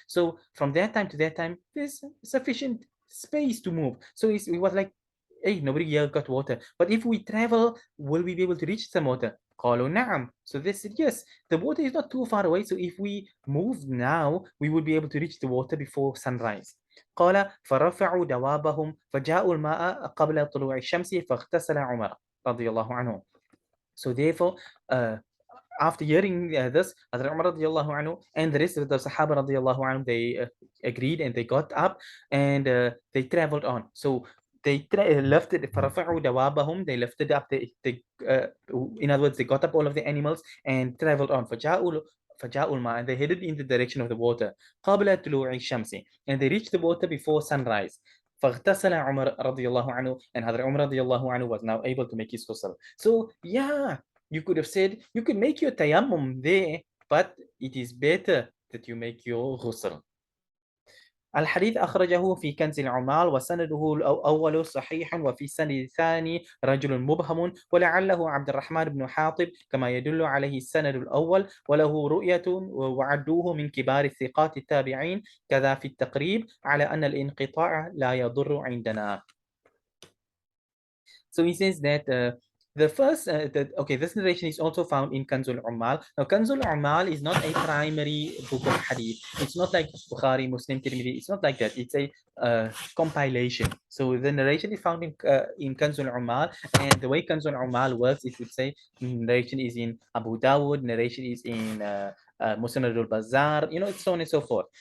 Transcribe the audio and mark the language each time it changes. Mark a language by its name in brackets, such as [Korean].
[English] So from that time to that time, there's sufficient space to move. So it was like, hey, nobody here got water. But if we travel, will we be able to reach some water? [Arabic] قالوا نعم. [English] So they said, yes, the water is not too far away. So if we move now, we would be able to reach the water before sunrise. [Arabic] قال فرفعوا دوابهم فجاءوا الماء قبل طلوع الشمس فاغتسل عمر رضي الله عنه. [English] So therefore, after hearing this, Hazrat Umar radiallahu anhu and the rest of the Sahaba radiallahu anhu, they agreed and they got up and they traveled on. So they lifted [Arabic] فرفعوا دوابهم, [English] they lifted up in other words, they got up all of the animals and traveled on. [Arabic] فجاءوا الماء, [English] and they headed in the direction of the water. [Arabic] قبل طلوع الشمس, [English] and they reached the water before sunrise. [Arabic] فاغتسل عمر رضي الله عنه, [English] and Hazrat Umar رضي الله عنه was now able to make his ghusl. So yeah, you could have said, you could make your tayammum there but it is better that you make your ghusl. [Arabic] الحديث أخرجه في كنز العمال وسنده الأول صحيح وفي السند الثاني رجل مبهم ولعله عبد الرحمن بن حاطب كما يدل عليه السند الأول وله رؤية وعدوه من كبار الثقات التابعين كذا في التقريب على أن الانقطاع لا يضر عندنا. [English] So he says that the first, okay, this narration is also found in Kanzul Ummal. Now, Kanzul Ummal is not a primary book of hadith. It's not like Bukhari, Muslim, Tirmidhi. It's not like that. It's a compilation. So the narration is found in Kanzul Ummal, and the way Kanzul Ummal works, it would say narration is in Abu Dawud, narration is in Musnad al-Bazzar, so on and so forth.